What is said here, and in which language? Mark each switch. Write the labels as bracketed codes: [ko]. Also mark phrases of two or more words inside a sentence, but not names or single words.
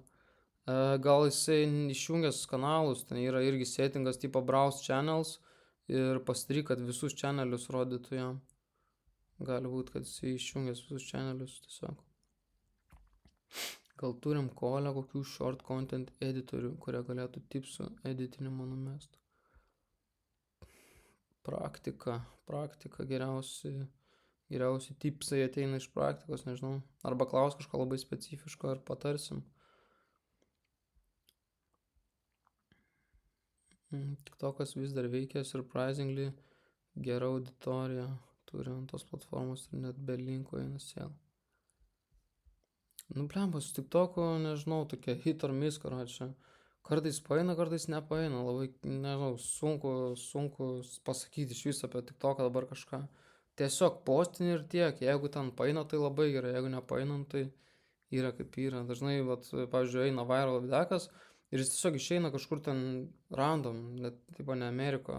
[lt] Gal jisai išjungęs kanalus, ten yra irgi settingas tipo Browse Channels ir pasidaryk, kad visus channelius rodytų jam. Gali būti, kad jisai išjungęs visus channelius tiesiog. Gal turim kolę kokių short content editorių, kurie galėtų tipsų editinimo numest. Praktika geriausi tipsai ateina iš praktikos, nežinau. Arba klaus kažko labai specifiško ir patarsim. TikTokas vis dar veikia, surprisingly gera auditorija turi ant tos platformos ir net be linko eina sėl. Nu, blemba, su TikToku, nežinau, tokia [en] hit or miss, [lt] karočią. Kartais paeina, kartais nepaeina. Labai, nežinau, sunku pasakyti iš viso apie TikToką dabar kažką. Tiesiog postinį ir tiek. Jeigu ten paeina, tai labai gerai. Jeigu nepaeina, tai yra kaip yra. Dažnai, vat, pavyzdžiui, eina viral videkas ir jis tiesiog išeina kažkur ten random, net, tipo, ne Amerika.